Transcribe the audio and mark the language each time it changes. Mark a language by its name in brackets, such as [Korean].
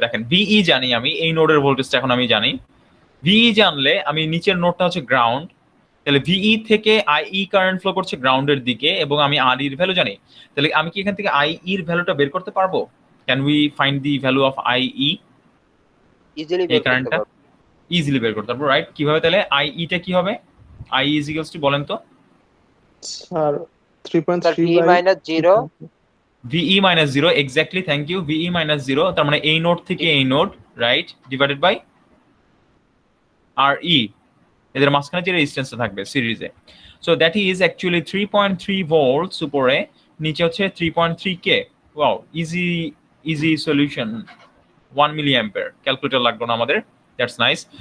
[Bangla] দেখেন ভিই জানি আমি, এই নোডের ভোল্টেজটা এখন আমি জানি। ভিই জানলে আমি নিচের নোডটা হচ্ছে গ্রাউন্ড, তাহলে ভিই থেকে আইই কারেন্ট ফ্লো করছে গ্রাউন্ডের দিকে এবং আমি আর এর ভ্যালু জানি। তাহলে আমি কি এখান থেকে আইই এর ভ্যালুটা বের করতে পারবো? [English] Can we find the value of IE? Easily [Bangla] এই কারেন্টটা ইজিলি বের করতে পারবো, রাইট? কিভাবে? তাহলে আইই টা কি হবে? [English] I is equals to, [Bangla] বলেন তো? Sir [English] Sir, 3.3 V by minus 0. VE minus 0, exactly, thank you. [Bangla] VE minus 0 তার মানে এই নোড থেকে এই node, right, divided by RE, এদের মাঝখানে যে রেজিস্ট্যান্সটা থাকবে সিরিজে। [English] so that is actually 3.3 volts [Bangla] উপরে, নিচে হচ্ছে [English] 3.3 কে। [Bangla] Wow, easy solution. 1 মিলি অ্যাম্পিয়ার, ক্যালকুলেটর লাগলো না আমাদের, [English] That's nice.